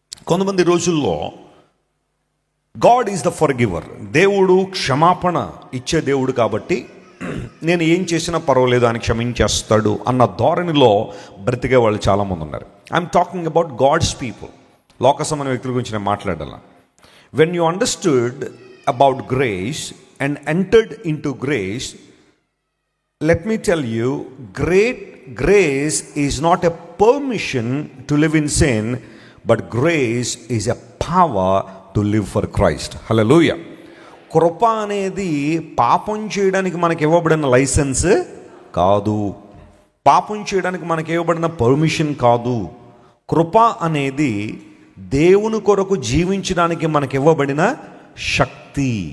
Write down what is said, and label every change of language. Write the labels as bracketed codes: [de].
[te] కొంతమంది రోజుల్లో [en] god is the forgiver, [te] దేవుడు క్షమాపణ ఇచ్చే దేవుడు కాబట్టి నేను ఏం చేసినా పర్వాలేదు, ఆయన క్షమించేస్తాడు అన్న ధోరణిలో బ్రతికే వాళ్ళు చాలామంది ఉన్నారు. [en] I'm talking about god's people. [te] లోక సంబంధ వ్యక్తుల గురించి నేను మాట్లాడాల. [en] When you understood about grace and entered into grace, let me tell you, great grace is not a permission to live in sin, but grace is a power to live for Christ. Hallelujah. [te] కృప అనేది పాపం చేయడానికి మనకి ఇవ్వబడిన licence కాదు, పాపం చేయడానికి మనకి ఇవ్వబడిన పర్మిషన్ కాదు. కృప అనేది దేవుని కొరకు జీవించడానికి మనకి ఇవ్వబడిన శక్తి.